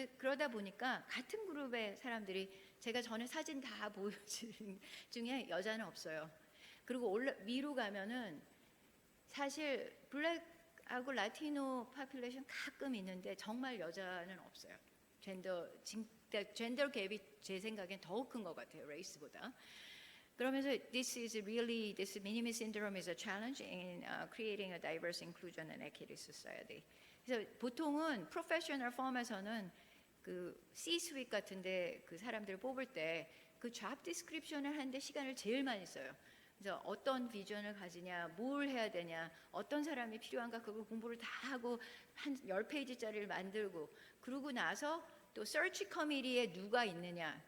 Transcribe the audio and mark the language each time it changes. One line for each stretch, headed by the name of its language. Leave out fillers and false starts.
Korean: 그러다 보니까 같은 그룹의 사람들이 제가 전에 사진 다 보여준 중에 여자는 없어요. 그리고 위로 가면은 사실 블랙하고 라티노 파퓰레이션 가끔 있는데 정말 여자는 없어요. 젠더 갭이 제 생각엔 더 큰 것 같아요. 레이스보다. 그러면서
English: this minimi syndrome is a challenge in creating a diverse inclusion and equity society.
Korean: 그래서 보통은 프로페셔널 펌에서는 그 C-suite 같은데 그 사람들을 뽑을 때 그 job description을 하는데 시간을 제일 많이 써요. 그래서 어떤 비전을 가지냐, 뭘 해야 되냐, 어떤 사람이 필요한가 그걸 공부를 다 하고 한 10페이지짜리를 만들고 그러고 나서 또 search committee에 누가 있느냐.